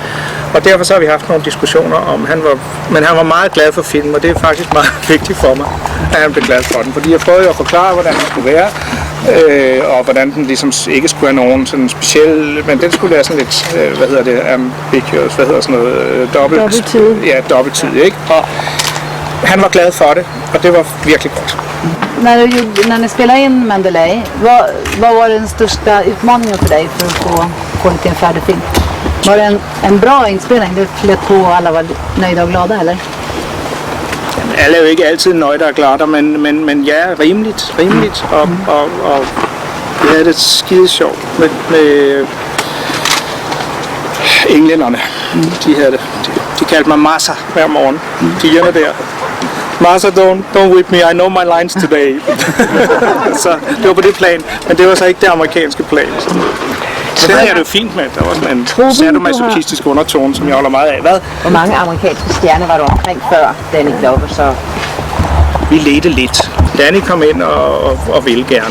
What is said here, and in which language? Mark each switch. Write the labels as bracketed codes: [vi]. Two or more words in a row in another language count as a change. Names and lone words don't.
[da] Og derfor så har vi haft nogle diskussioner om, men han var meget glad for filmen, og det er faktisk meget vigtigt for mig, at han blev glad for den. Fordi jeg prøvede at forklare, hvordan den skulle være, og hvordan den ligesom ikke skulle have nogen sådan speciel, men den skulle være sådan lidt, ambiguous, sådan noget, dobbelttid, ikke? Og han var glad for det, og det var virkelig godt. [sv] När ni spelade in Manderlay, vad var den största utmaningen för dig för att få till en färdig film? Var det en bra inspelning? Det flöt på och alla var nöjda och glada, eller? [da] Alle er jo ikke altid nøjde og glade, men ja, rimeligt. Og vi havde det skide sjovt med englænderne. De havde det. De kaldte mig Massa hver morgen. Pigerne der. Massa, [en] don't whip me, I know my lines today. [da] Så det var på det plan, men det var så ikke det amerikanske plan. Det havde jeg det fint med. Der var sådan en sadomasochistisk undertone, som jeg holder meget af. Hvad? Hvor mange amerikanske stjerner var du omkring før Danny Glover så? Vi ledte lidt. Danny kom ind og ville gerne.